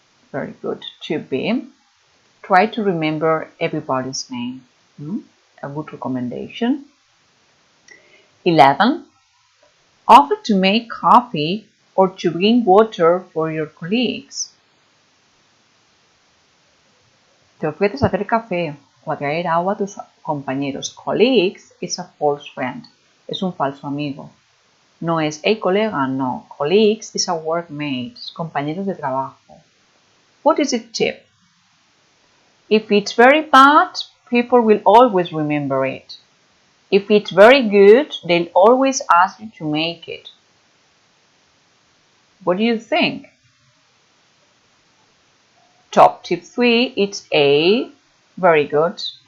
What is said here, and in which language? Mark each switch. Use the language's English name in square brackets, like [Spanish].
[English] Very good. To be. Try to remember everybody's name. A good recommendation. 11. Offer to make coffee or to bring water for your colleagues. [Spanish] Te ofreces hacer café o a traer agua a tus compañeros. [English] Colleagues is a false friend. [Spanish] Es un falso amigo. No es, hey colega, no. [English] Colleagues is a workmate, [Spanish] compañeros de trabajo. [English] What is it tip? If it's very bad, people will always remember it. If it's very good, they'll always ask you to make it. What do you think? Top tip 3, it's A. Very good.